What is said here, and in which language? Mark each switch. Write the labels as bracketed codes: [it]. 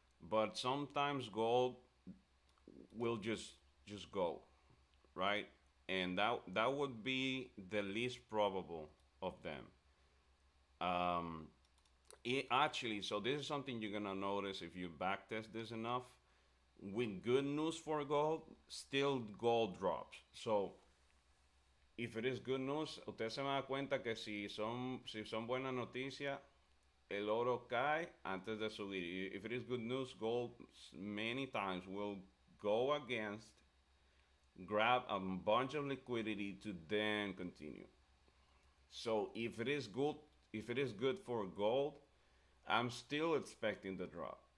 [en] But sometimes gold will just go right, and that would be the least probable of them. Um, it actually, so this is something you're gonna notice if you backtest this enough. With good news for gold, still gold drops. So if it is good news, [es] usted se va a dar cuenta que si son buenas noticias, el oro cae antes de subir. [en] If it is good news, gold many times will go against, grab a bunch of liquidity to then continue. So if it is good for gold, I'm still expecting the drop.